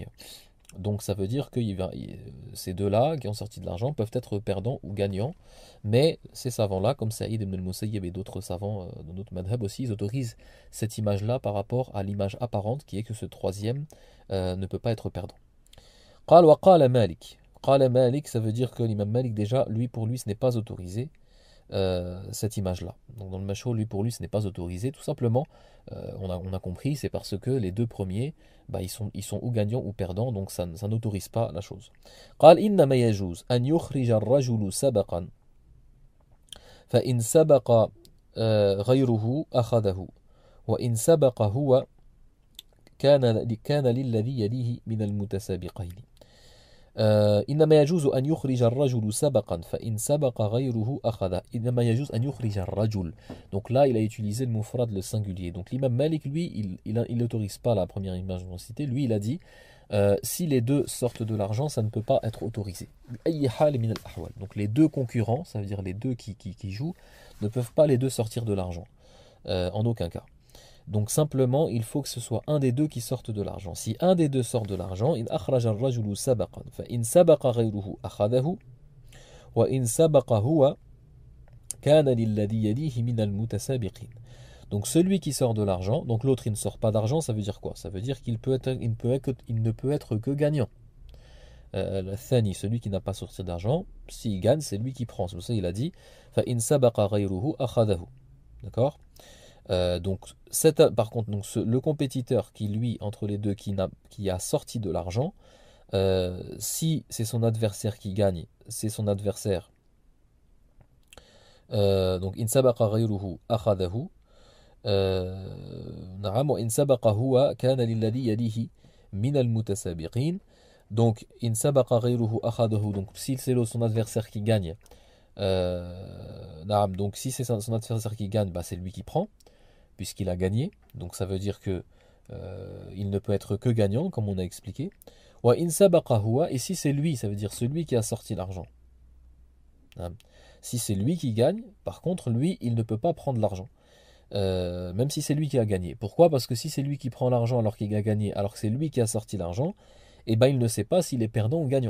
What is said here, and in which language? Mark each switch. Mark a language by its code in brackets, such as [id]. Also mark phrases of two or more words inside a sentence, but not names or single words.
[fr] Donc ça veut dire que ces deux-là qui ont sorti de l'argent peuvent être perdants ou gagnants, mais ces savants-là, comme Saïd ibn al-Musayyib et d'autres savants dans d'autres madhab aussi, ils autorisent cette image-là par rapport à l'image apparente qui est que ce troisième ne peut pas être perdant. [ar] قال وقال مالك. قال مالك, [fr] ça veut dire que l'imam Malik déjà, pour lui ce n'est pas autorisé. Cette image-là. Donc dans le mashhur, pour lui, ce n'est pas autorisé. Tout simplement, on a compris, c'est parce que les deux premiers, ils sont ou gagnants ou perdants, donc ça n'autorise pas la chose. [ar] قال إنما يجوز أن يخرج الرجل سبقا فإن سبق غيره أخذه وإن سبق هو كان للذي يليه من المتسابقين. إنما يجوز أن يخرج الرجل سبقا فإن سبق غيره أخذه. إنما يجوز أن يخرج الرجل. [fr] Donc là, il a utilisé le mufrad, le singulier. Donc l'imam Malik, lui, il n'autorise pas la première image que l'on citait. Lui, il a dit, si les deux sortent de l'argent, ça ne peut pas être autorisé. Donc les deux concurrents, ça veut dire les deux qui jouent, ne peuvent pas les deux sortir de l'argent. En aucun cas. Donc simplement, il faut que ce soit un des deux qui sorte de l'argent. Si un des deux sort de l'argent, [ar] إن أخرج الرجل سبقا فإن سبق غيره أخذه وإن سبق هو كان للذي يليه من المتسابقين. [fr] Donc celui qui sort de l'argent, donc l'autre il ne sort pas d'argent, ça veut dire quoi? Ça veut dire qu'il ne peut être que gagnant. Le thani, celui qui n'a pas sorti d'argent, s'il gagne, c'est lui qui prend. C'est pour ça qu'il a dit [ar] فإن سبق غيره أخذه. [fr] D'accord? Donc, par contre, le compétiteur qui, lui, entre les deux, qui a sorti de l'argent, si c'est son adversaire qui gagne, c'est son adversaire. Donc, [ar] إن سبق غيره أخذه. نعم، وإن سبق هو كان للذي يليه من المتسابقين. [fr] Donc, [ar] إن سبق غيره أخذه. [fr] Donc, si c'est son adversaire qui gagne, donc si c'est son adversaire qui gagne, c'est lui qui prend, puisqu'il a gagné. Donc ça veut dire que il ne peut être que gagnant, comme on a expliqué. [ar] وإن سبق هو, [fr] et si c'est lui, ça veut dire celui qui a sorti l'argent. Si c'est lui qui gagne, par contre, lui, il ne peut pas prendre l'argent. Même si c'est lui qui a gagné. Pourquoi? Parce que si c'est lui qui prend l'argent alors qu'il a gagné, alors que c'est lui qui a sorti l'argent, il ne sait pas s'il est perdant ou gagnant.